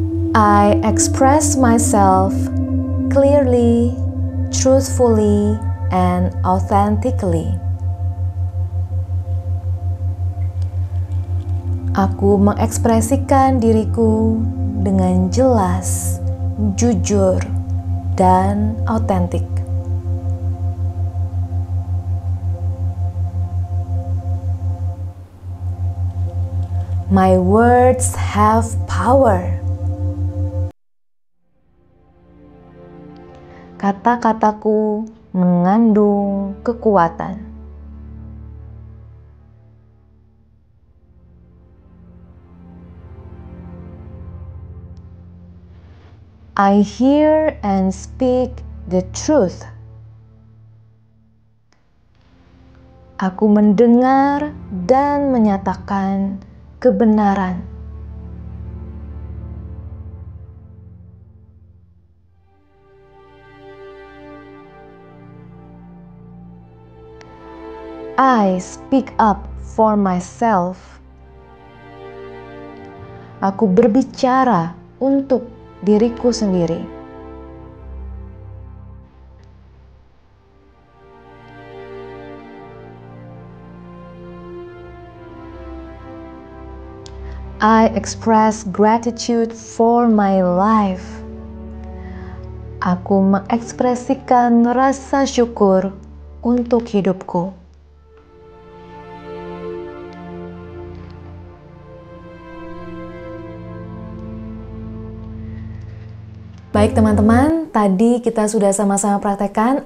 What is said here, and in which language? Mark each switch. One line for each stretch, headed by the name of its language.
English: I express myself clearly, truthfully, and authentically.
Indonesian: Aku mengekspresikan diriku dengan jelas, jujur, dan autentik.
English: My words have power.
Indonesian: Kata-kataku mengandung kekuatan.
English: I hear and speak the truth.
Indonesian: Aku mendengar dan menyatakan kebenaran.
English: I speak up for myself.
Indonesian: Aku berbicara untuk diriku sendiri.
English: I express gratitude for my life.
Indonesian: Aku mengekspresikan rasa syukur untuk hidupku. Baik teman-teman, tadi kita sudah sama-sama praktekkan.